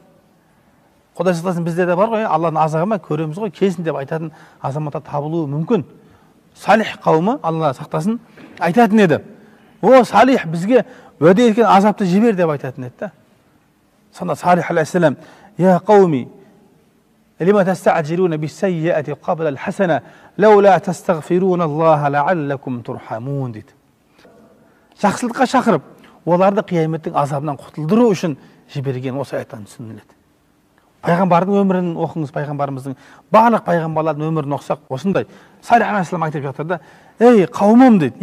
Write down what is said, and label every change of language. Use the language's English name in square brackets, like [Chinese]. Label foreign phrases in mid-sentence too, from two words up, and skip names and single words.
[Kazakh] Құдай сақтасын, бізде де бар ғой, Алланың азабын көреміз ғой, келсін деп айтатын азаматтар табылуы мүмкін. Салих қауымы, Алла сақтасын, айтатын еді. О, Салих, бізге уәде еткен азапты жібер деп айтатын еді. [Arabic] Сонда Салих алейхиссалам: "يا قوم لم تستعجلون بالسيئة قبل الحسنة لولا تستغفرون الله لعلكم ترحمون" дейді. [Kazakh] Жақсылыққа шақырып, оларды қияметтің азабынан құтылдыру үшін жіберген осы аяттан түсініледі. Пайғамбардың өмірін оқыңыз, пайғамбарымыздың барлық пайғамбарлардың өмірін оқысақ, осындай. Салих алейхиссалам айтып жатыр да: "Ей қауымым" дейді.